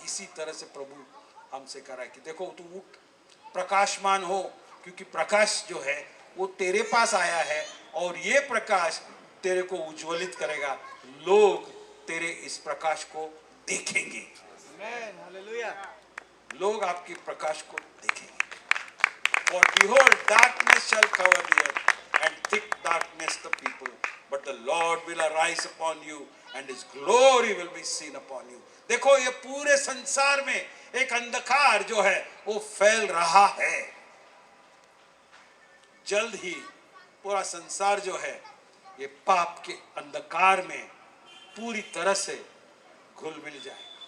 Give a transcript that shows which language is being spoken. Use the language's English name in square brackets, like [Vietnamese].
[Hindi] इसी तरह से प्रभु हमसे करा है कि देखो तू उठ, प्रकाशमान हो, क्योंकि प्रकाश जो है वो तेरे पास आया है और ये प्रकाश तेरे को उज्ज्वलित करेगा। लोग तेरे इस प्रकाश को देखेंगे, [English] Amen. Hallelujah. [Hindi] लोग आपके प्रकाश को देखेंगे। [English] For behold, darkness shall cover the earth, and thick darkness the people. But the Lord will arise upon you, and His glory will be seen upon you. [Hindi] देखो ये पूरे संसार में एक अंधकार जो है वो फैल रहा है। जल्द ही पूरा संसार जो है ये पाप के अंधकार में पूरी तरह से घुल मिल जाएगा।